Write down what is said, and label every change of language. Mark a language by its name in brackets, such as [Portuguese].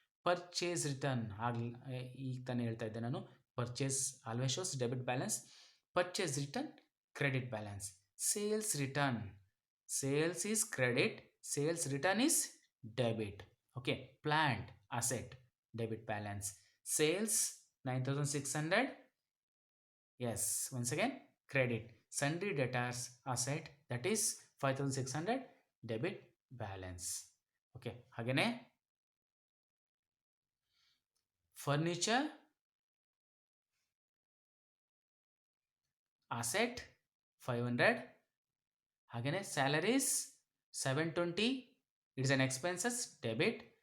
[English] purchase return ಆಗಲಿ, [Kannada] ಈಗ ತಾನೇ ಹೇಳ್ತಾ ಇದ್ದೆ ನಾನು, [English] Purchase always shows debit balance, purchase return credit balance. Sales return, sales is credit, sales return is debit. Okay, plant asset debit balance, sales 9,600, yes, once again credit. Sundry debtors asset, that is 5,600 debit balance. Okay, ಹಾಗೇನೆ furniture asset 500, ಹಾಗೇನೆ salaries 720, it's an expenses debit.